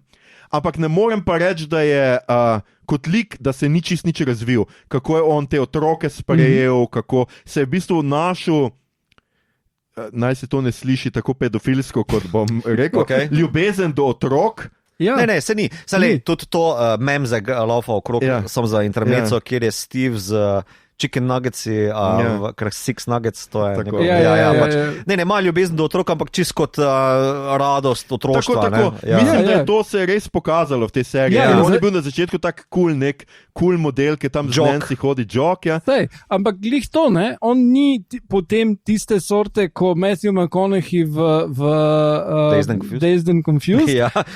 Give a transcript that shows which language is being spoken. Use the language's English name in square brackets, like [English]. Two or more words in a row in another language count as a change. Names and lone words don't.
[Slovenian] Ampak ne morem pa reči, da je kot lik, da se ni čist nič razvil, kako je on te otroke sprejel, kako se je v bistvu našel, naj se to ne sliši tako pedofilsko, kot bom rekel, ljubezen do otrok. Ja. Ne, se ni. Tudi to mem za laufa okrog, sem za intermezzo, kjer je Steve z [English] chicken nuggets, six nuggets, [Slovenian] to je neko. Ne, ima ljubezen do otroka, ampak čist kot radost otroštva. Tako. Mislim, da je to se res pokazalo v tej seriji. On je bil na začetku tak cool model, ki tam z Nancy hodi jog. Ampak glih to, ne? On ni potem tiste sorte, ko Matthew McConaughey v Dazed and Confused.